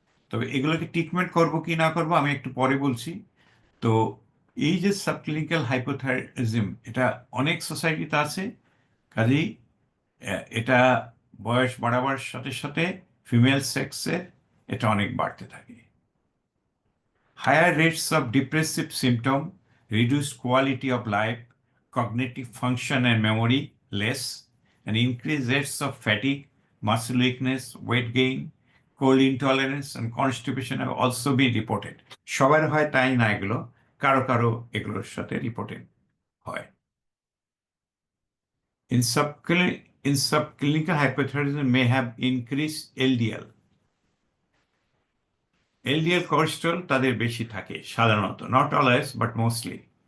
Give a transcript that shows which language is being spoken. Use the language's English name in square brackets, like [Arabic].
[Bangla] তবে এগুলোকে ট্রিটমেন্ট করব কি না করব আমি একটু পরে বলছি। তো এই যে সাবক্লিনিক্যাল হাইপোথাইরয়েডিজম, এটা অনেক সোসাইটিতে আছে, কাজেই এটা বয়স বাড়াবার সাথে সাথে ফিমেল সেক্সে এটা অনেক বাড়তে থাকে। [English] Higher rates of depressive symptom, reduced quality of life, cognitive function and memory less, and increased rates of fatigue, muscle weakness, weight gain, cold intolerance, and constipation have also been reported. [Bangla] সবার হয় তাই না, এগুলো কারো কারো এগুলোর সাথে reported হয়। [English] In subclinical hypothyroidism may have increased LDL. LDL cholesterol [Bangla] তাদের বেশি থাকে সাধারণত, [English] not always but mostly.